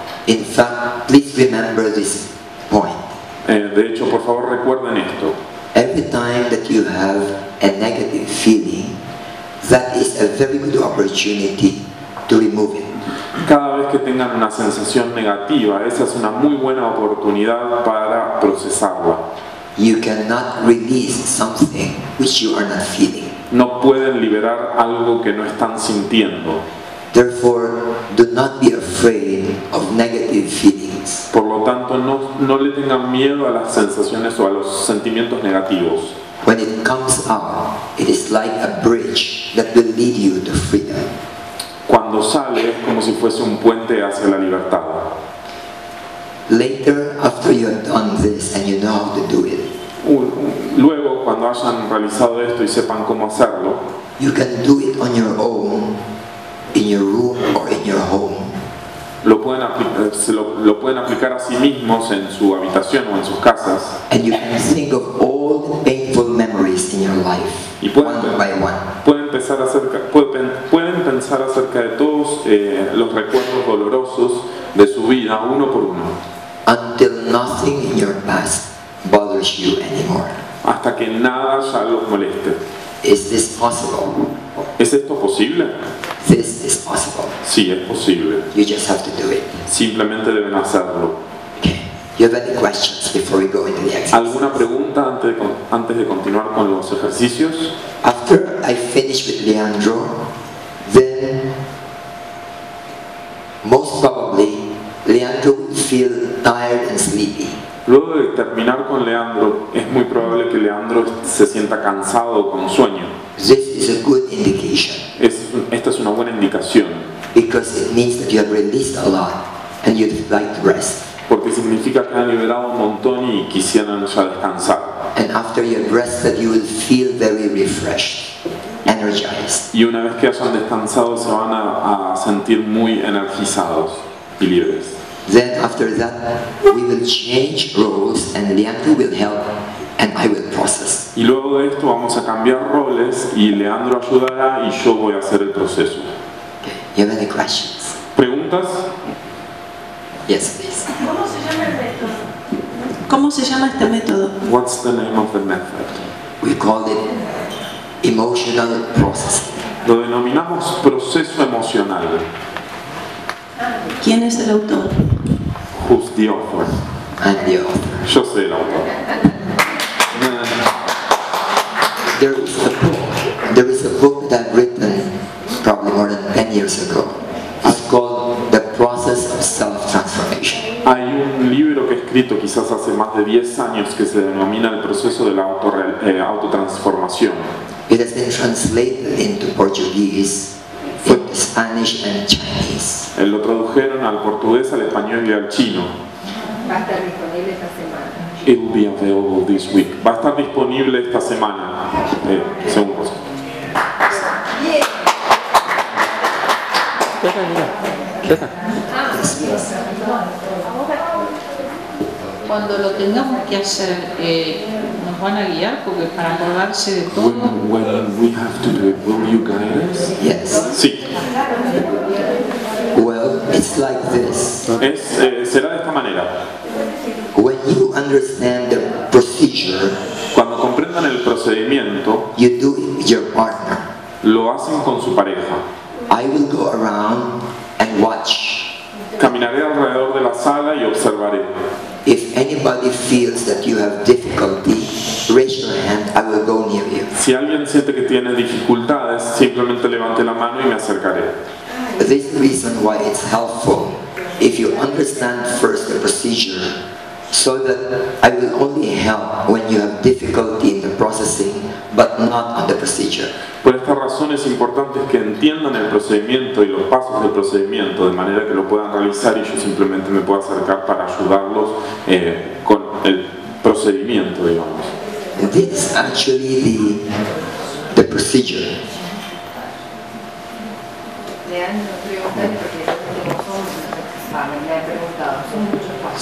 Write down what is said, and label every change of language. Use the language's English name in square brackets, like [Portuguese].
[English] In fact, please remember this point. [Spanish] De hecho, por favor recuerden esto. [English] Every time that you have a negative feeling, that is a very good opportunity to remove it. [Spanish] Cada vez que tengan una sensación negativa, esa es una muy buena oportunidad para procesarla. [English] You cannot release something which you are not feeling. [Spanish] No pueden liberar algo que no están sintiendo. [English] Therefore, do not be afraid of negative feelings. [Spanish] Por lo tanto, no le tengan miedo a las sensaciones o a los sentimientos negativos. [English] When it comes out, it is like a bridge that will lead you to freedom. [Spanish] Cuando sale es como si fuese un puente hacia la libertad. [English] Later, after you have done this and you know how to do it, [Spanish] Luego, cuando hayan realizado esto y sepan cómo hacerlo, [English] You can do it on your own, in your room or in your home. [Spanish] Lo pueden aplicar a sí mismos en su habitación o en sus casas. [English] And you can think of all the painful memories in your life, [Spanish] Y pueden [English] one by one. [Spanish] pueden pensar acerca de todos los recuerdos dolorosos de su vida, uno por uno. [English] Until nothing in your past bothers you anymore. [Spanish] Hasta que nada ya los moleste. [English] Is this possible? [Spanish] ¿Es esto posible? [English] This is possible. [Spanish] Sí, es posible. [English] You just have to do it. [Spanish] Simplemente deben hacerlo. [English] Okay. You have any questions before we go into the exercise? [Spanish] ¿Alguna pregunta antes de continuar con los ejercicios? [English] After I finish with Leandro, then most probably Leandro will feel tired and sleepy. [Spanish] Luego de terminar con Leandro, es muy probable que Leandro se sienta cansado o con sueño. [English] This is a good indication [Spanish] Esta es una buena indicación, [English] because it means that you have released a lot and you'd like to rest. [Spanish] porque significa que han liberado un montón y quisieran ya descansar. [English] And after you have rested, you will feel very refreshed, energized. [Spanish] Y una vez que hayan descansado, se van a sentir muy energizados y libres. [English] Then after that, we will change roles and Leandro will help and I will process. [Spanish] Y luego de esto vamos a cambiar roles y Leandro ayudará y yo voy a hacer el proceso. [English] Okay. You have any questions? [Spanish] ¿Preguntas? [English] Yes, please. [Spanish] ¿Cómo se llama el método? ¿Cómo se llama este método? [English] What's the name of the method? We call it emotional processing. [Spanish] Lo denominamos proceso emocional. ¿Quién es el autor? [English] Who's the author? I'm the author. [Spanish] Yo soy el autor. [English] There is a book that I've written probably more than 10 years ago. It's called The Process of Self-Transformation. [Spanish] Hay un libro que he escrito quizás hace más de 10 años que se denomina el proceso de la autotransformación. [English] It has been translated into Portuguese, into Spanish and Chinese. [Spanish] Lo tradujeron al portugués, al español y al chino. Va a estar disponible esta semana. [English] It will be available this week. [Spanish] Va a estar disponible esta semana, según cosa. Cuando lo tengamos que hacer, nos van a guiar porque para acordarse de todo. [English] When we have to do it, will you guide us? Yes. [Spanish] Sí. [English] Well, it's like this. [Spanish] Será de esta manera. [English] When you understand the procedure, [Spanish] Cuando comprendan el procedimiento, [English] you do it with your partner. [Spanish] lo hacen con su pareja. [English] I will go around and watch. [Spanish] Caminaré alrededor de la sala y observaré. [English] If anybody feels that you have difficulty, raise your hand, I will go near you. [Spanish] Si alguien siente que tiene dificultades, simplemente levante la mano y me acercaré. [English] This is the reason why it's helpful if you understand first the procedure, so that I will only help when you have difficulty in the processing, but not on the procedure. [Spanish] Por esta razón es importante que entiendan el procedimiento y los pasos del procedimiento de manera que lo puedan realizar y yo simplemente me puedo acercar para ayudarlos con el procedimiento, digamos. [English] This is actually the procedure. [Spanish] Leandro, preguntarle porque me han preguntado, son muchos pasos.